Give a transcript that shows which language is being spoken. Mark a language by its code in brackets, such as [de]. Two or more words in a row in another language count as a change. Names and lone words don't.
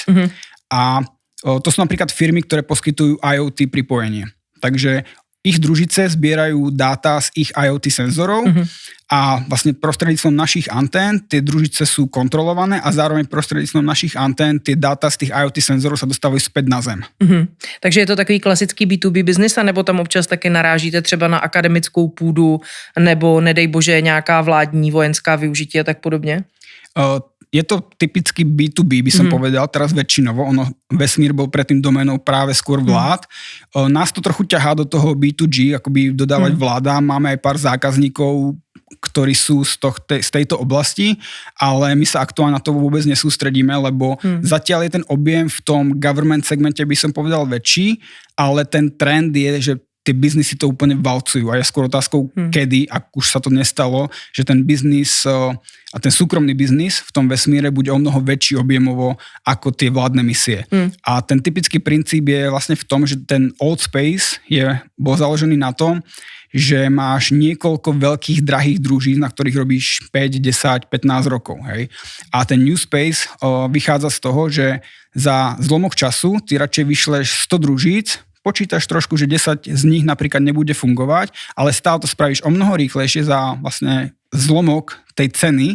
[sk] A to sú napríklad firmy, ktoré poskytujú IoT pripojenie. Takže ich družice zbierajú dáta z ich IoT senzorov a vlastne prostredníctvom našich antén tie družice sú kontrolované a zároveň prostredníctvom našich antén tie dáta z tých IoT senzorov sa dostávajú späť na Zem. [cs] Takže je to takový klasický B2B business, nebo tam občas také narážíte třeba na akademickou půdu, nebo nedej bože nějaká vládní vojenská využití a tak podobně? [sk] Je to typicky B2B, by som povedal, teraz väčšinovo. Vesmír bol predtým doménou práve skôr vlád. Nás to trochu ťahá do toho B2G, akoby dodávať vládám. Máme aj pár zákazníkov, ktorí sú z tejto oblasti, ale my sa aktuálne na to vôbec nesústredíme, lebo zatiaľ je ten objem v tom government segmente, by som povedal, väčší, ale ten trend je, že tie biznisy to úplne valcujú a je skôr otázkou, kedy, ak už sa to nestalo, že ten biznis a ten súkromný biznis v tom vesmíre bude o mnoho väčší objemovo ako tie vládne misie. A ten typický princíp je vlastne v tom, že ten [en] old space [sk] bol založený na tom, že máš niekoľko veľkých drahých družíc, na ktorých robíš 5, 10, 15 rokov. Hej? A ten [en] new space [sk] vychádza z toho, že za zlomok času ty radšej vyšleš 100 družíc, počítaš trošku, že 10 z nich napríklad nebude fungovať, ale stále to spravíš o mnoho rýchlejšie za vlastne zlomok tej ceny.